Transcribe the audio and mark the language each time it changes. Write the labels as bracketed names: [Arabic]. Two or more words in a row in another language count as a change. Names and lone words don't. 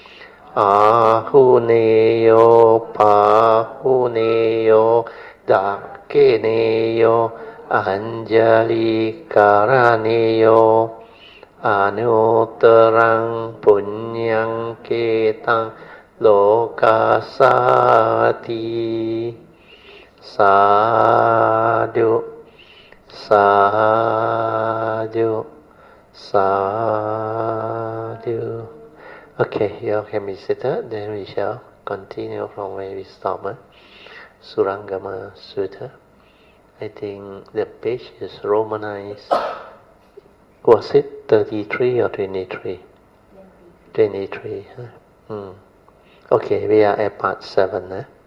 [Pali] Ahuneyo Pahuneyo Dakeneyo Anjali Karaneyo Anuttarang punyang ketang lokasati sadhu sadhu sadhu. [English] Okay, you all can be seated. Then we shall continue from where we stopped. Surangama Sutra. I think the page is romanized. Was it 33 or 23? 23. Huh? Okay, we are at part 7.